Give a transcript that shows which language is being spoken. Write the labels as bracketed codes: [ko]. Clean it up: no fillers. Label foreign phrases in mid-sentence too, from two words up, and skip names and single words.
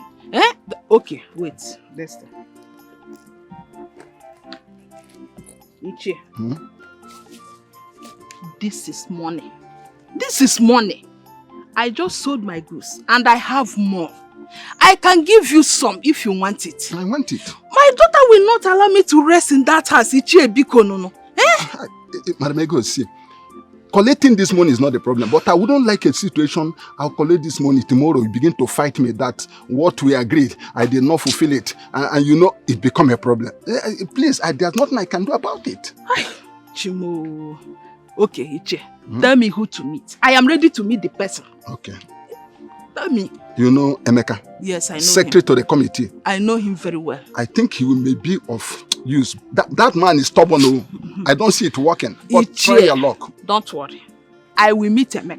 [en] Okay, wait. Let's start. Iche. This is money. This is money. I just sold my goods and I have more. I can give you some if you want it. I want it. My daughter will not allow me to rest in that house. Iche Biko no. Madam Ego, see, collecting this money is not a problem, but I wouldn't like a situation I'll collect this money tomorrow. You begin to fight me that what we agreed, I did not fulfill it. And you know, it become a problem. Please, there's nothing I can do about it. Chimo. Okay, Iche. Tell me who to meet. I am ready to meet the person. Okay. Tell me. You know Emeka? Yes, I know Secretary him. to the committee. I know him very well. I think he may be of use. That man is stubborn. I don't see it working. But Iche, try your luck. Don't worry. I will meet Emeka.